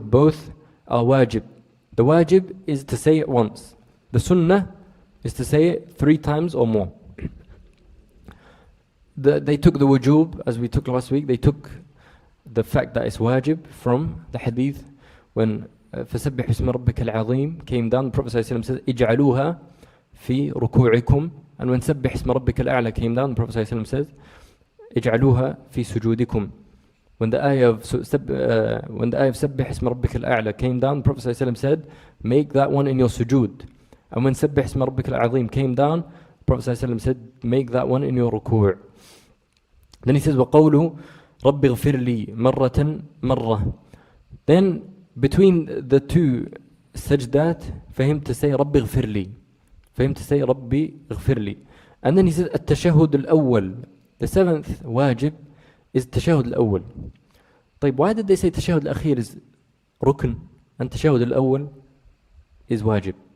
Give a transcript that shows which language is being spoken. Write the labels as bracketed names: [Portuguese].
[English] Both are wajib. The wajib is to say it once. The sunnah is to say it 3 times or more. They took the wujub, as we took last week, they took the fact that it's wajib from the hadith when [Arabic] فسبح اسم ربك العظيم [English] came down. The Prophet ﷺ says [Arabic] اجعلوها في ركوعكم, [English] and when [Arabic] سبح اسم ربك الأعلى [English] came down, the Prophet ﷺ says [Arabic] اجعلوها في سجودكم. [English] When the ayah of [Arabic] سبح اسم ربك الأعلى [English] came down, the Prophet ﷺ said make that one in your sujood. And when [Arabic] سبح اسم ربك العظيم [English] came down, the Prophet ﷺ said make that one in your ruku'. Then he says [Arabic] وقوله رب اغفر لي مرة. [English] Then between the 2 sajdat, for him to say [Arabic] ربي اغفر لي, [English] for him to say ربي اغفر لي. And then he says [Arabic] التشهد الأول [English] The seventh wajib is tashahud al-awwal. طيب, why did they say tashahud al-akhir is rukn and tashahud al-awwal is wajib?